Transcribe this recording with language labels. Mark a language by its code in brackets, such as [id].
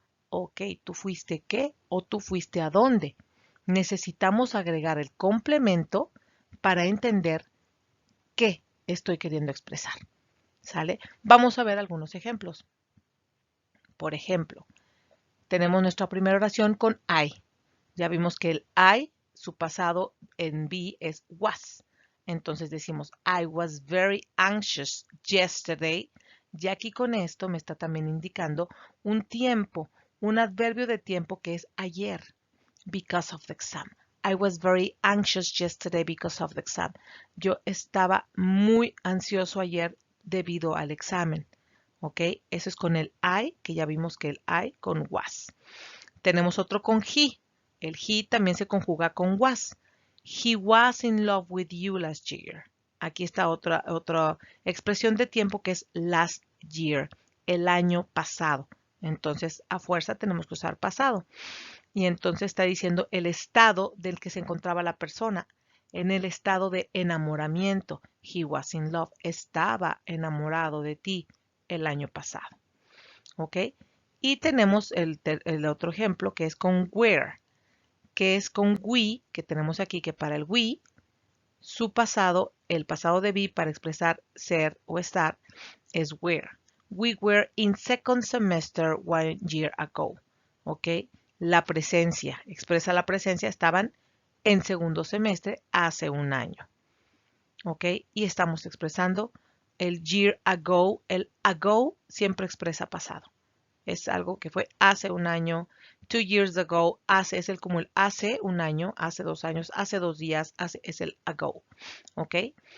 [es] Ok, ¿tú fuiste qué? ¿O tú fuiste a dónde? Necesitamos agregar el complemento para entender qué estoy queriendo expresar. ¿Sale? Vamos a ver algunos ejemplos. Por ejemplo, tenemos nuestra primera oración con I. Ya vimos que el I, su pasado en be es was. Entonces decimos, [en] I was very anxious yesterday. [es] Y aquí con esto me está también indicando un tiempo, un adverbio de tiempo que es ayer, [en] because of the exam. I was very anxious yesterday because of the exam. [es] Yo estaba muy ansioso ayer debido al examen. ¿Ok? Eso es con el I, que ya vimos que el I con was. Tenemos otro con he. El he también se conjuga con was. [en] He was in love with you last year. [es] Aquí está otra expresión de tiempo que es [en] last year, [es] el año pasado. Entonces, a fuerza tenemos que usar pasado. Y entonces está diciendo el estado del que se encontraba la persona. En el estado de enamoramiento. [en] He was in love. [es] Estaba enamorado de ti el año pasado. ¿Ok? Y tenemos el otro ejemplo que es con where, que es con we, que tenemos aquí que para el we, su pasado, el pasado de be para expresar ser o estar, es where. [en] We were in second semester 1 year ago. [es] ¿Ok? La presencia, expresa la presencia, estaban en segundo semestre hace un año. ¿Ok? Y estamos expresando el year ago. El ago siempre expresa pasado. Es algo que fue hace un año. [en] 2 years ago, [es] hace, es como el hace un año, hace 2 años, hace 2 días, es el ago. ¿Ok?